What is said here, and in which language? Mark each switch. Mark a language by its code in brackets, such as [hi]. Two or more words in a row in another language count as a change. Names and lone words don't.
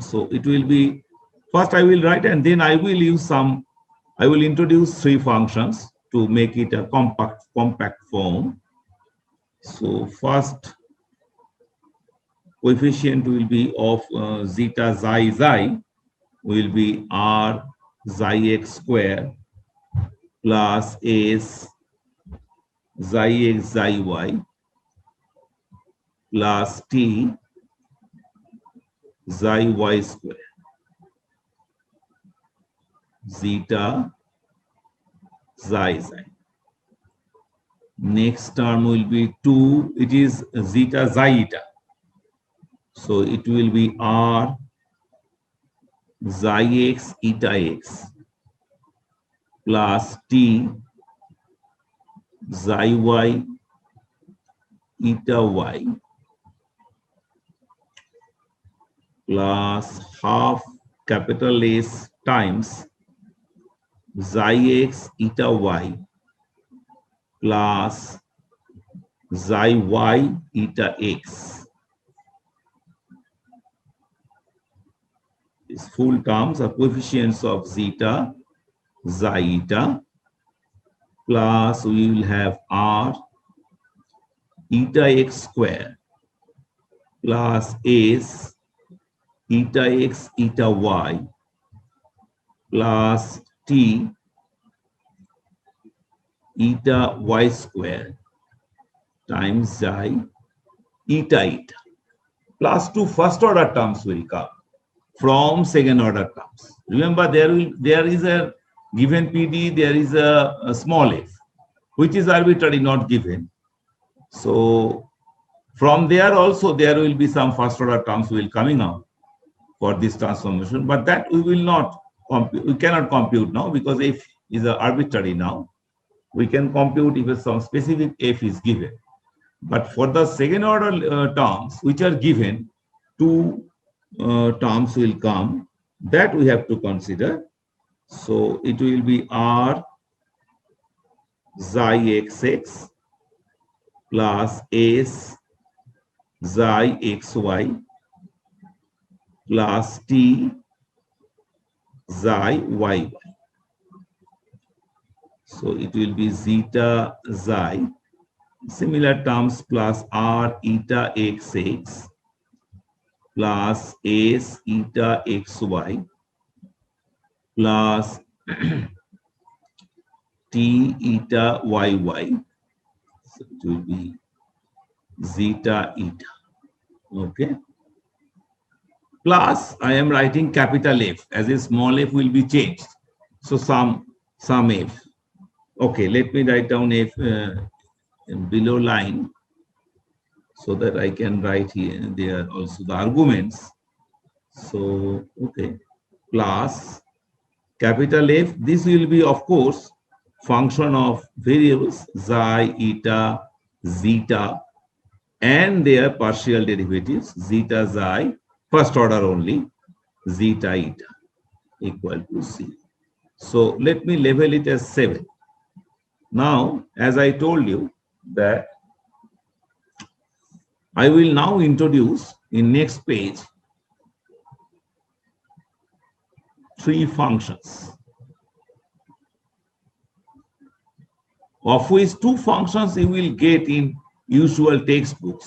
[en] So it will be, first I will write and then I will use I will introduce 3 functions to make it a compact form. So first coefficient will be of zeta xi xi will be r xi x square plus s xi x xi y plus t xi y square zeta xi xi. Next term will be 2, it is zeta xi eta. So it will be r xi x eta x plus t xi y eta y plus half capital S times xi x eta y plus xi y eta x. These full terms are coefficients of zeta xi eta plus we will have r eta x square plus s eta x eta y plus t eta y square times xi eta eta plus 2 first order terms will come from second order terms. Remember there is a given PD, there is a small f which is arbitrary, not given. So from there also there will be some first order terms will coming out for this transformation, but that we will not compute. We cannot compute now because f is arbitrary now. We can compute if some specific f is given. But for the second order terms which are given, 2 terms will come that we have to consider. So it will be r xi xx plus s xi xy plus t xi yy. So it will be zeta xi, similar terms plus r eta xx plus s eta xy plus t eta yy. So it will be zeta eta. Okay. Plus I am writing capital F as a small f will be changed. So some f. Okay, let me write down f below line so that I can write here there also the arguments. So okay, plus capital F. This will be of course function of variables xi, eta, zeta, and their partial derivatives zeta xi first order only zeta eta equal to 0. So let me label it as 7. Now, as I told you that I will now introduce in next page 3 functions, of which 2 functions you will get in usual textbooks.